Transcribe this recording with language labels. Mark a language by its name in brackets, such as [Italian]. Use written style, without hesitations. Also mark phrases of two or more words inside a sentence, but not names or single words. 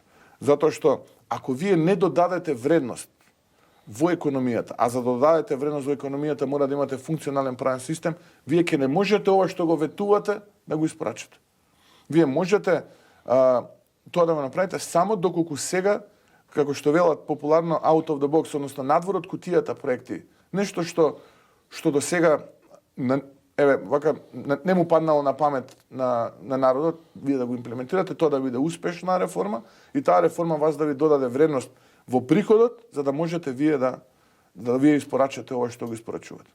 [Macedonian] Затоа што ако вие не додадете вредност во економијата, а за да додадете вредност во економијата мора да имате функционален правен систем, вие ќе не можете ова што го ветувате да го испрачате. Вие можете тоа да го направите само доколку сега како што велат популарно [English] out of the box, [Macedonian] односно надвор од кутијата проекти. Нешто што до сега не му паднало на памет на народот, вие да го имплементирате, тоа да биде успешна реформа и таа реформа вас да ви додаде вредност во приходот, за да можете вие да вие испорачате ова што го испорачувате.